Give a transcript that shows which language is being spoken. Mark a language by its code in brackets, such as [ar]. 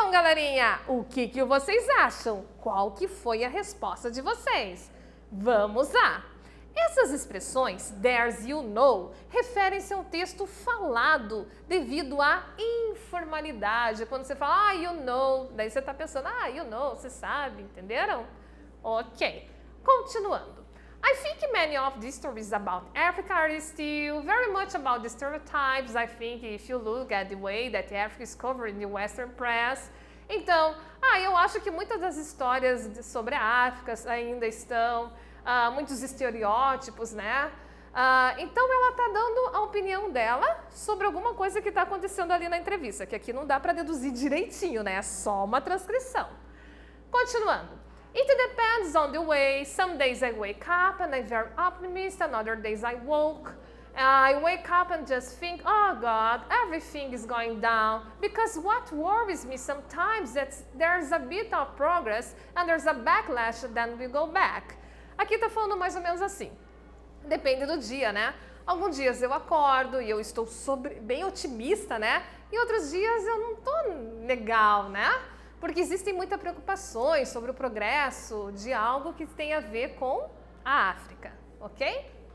[pt] galerinha? O que vocês acham? Qual que foi a resposta de vocês? Vamos lá! Essas expressões, [en] there's you know, [pt] referem-se a um texto falado devido à informalidade. Quando você fala, [en] you know, [pt] daí você está pensando, you know, você sabe, entenderam? Ok, continuando. [en] I think many of the stories about Africa are still very much about the stereotypes. I think if you look at the way that Africa is covered in the Western press. [pt] Então, eu acho que muitas das histórias sobre a África ainda estão muitos estereótipos, né? Então ela está dando a opinião dela sobre alguma coisa que está acontecendo ali na entrevista, que aqui não dá para deduzir direitinho, né? É só uma transcrição. Continuando. [en] It depends on the way. Some days I wake up and I'm very optimistic, and other days I wake up and just think, oh God, everything is going down. Because what worries me sometimes is there's a bit of progress and there's a backlash and then we go back. [pt] Aqui tá falando mais ou menos assim. Depende do dia, né? Alguns dias eu acordo e eu estou bem otimista, né? E outros dias eu não tô legal, né? Porque existem muitas preocupações sobre o progresso de algo que tem a ver com a África, ok?